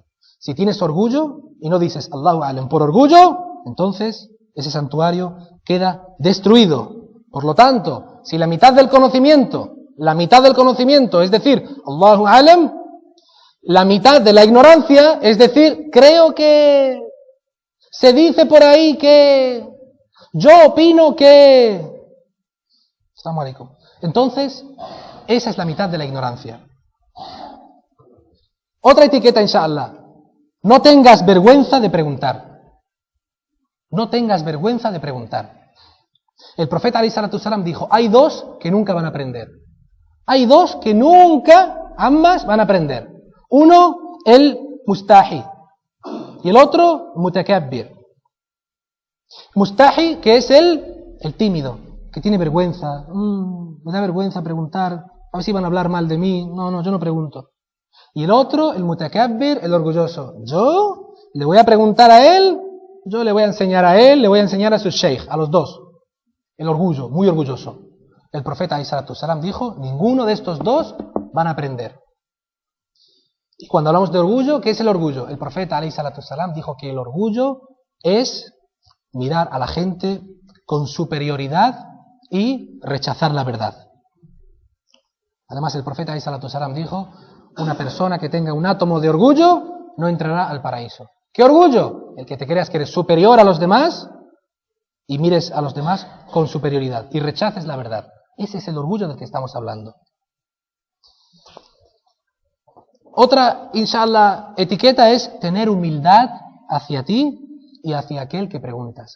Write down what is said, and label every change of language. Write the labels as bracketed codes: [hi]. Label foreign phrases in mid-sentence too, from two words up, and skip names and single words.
[es] Si tienes orgullo y no dices [ar] الله أعلم [es] por orgullo, entonces ese santuario queda destruido. Por lo tanto, si la mitad del conocimiento, es decir, [ar] الله أعلم, [es] la mitad de la ignorancia, es decir, creo que se dice por ahí que yo opino que... [ar] السلام عليكم. [es] Entonces, esa es la mitad de la ignorancia. Otra etiqueta, inshallah. No tengas vergüenza de preguntar. No tengas vergüenza de preguntar. El profeta [ar] عليه الصلاة السلام [es] dijo, hay dos que nunca van a aprender. Hay dos que nunca, ambas, van a aprender. Uno, el mustahi, y el otro, mutakabbir. Mustahi, que es el tímido, que tiene vergüenza. Me da vergüenza preguntar, a ver si van a hablar mal de mí. No, yo no pregunto. Y el otro, el mutakabbir, el orgulloso. Yo le voy a preguntar a él, yo le voy a enseñar a él, le voy a enseñar a su sheikh, a los dos. El orgullo, muy orgulloso. El profeta [ar] عليه الصلاة السلام [es] dijo, ninguno de estos dos van a aprender. Y cuando hablamos de orgullo, ¿qué es el orgullo? El profeta [ar] عليه الصلاة السلام [es] dijo que el orgullo es mirar a la gente con superioridad y rechazar la verdad. Además, el profeta [ar] عليه الصلاة السلام [es] dijo: una persona que tenga un átomo de orgullo no entrará al paraíso. ¿Qué orgullo? El que te creas que eres superior a los demás y mires a los demás con superioridad y rechaces la verdad. Ese es el orgullo del que estamos hablando. Otra, inshallah, etiqueta es tener humildad hacia ti y hacia aquel que preguntas.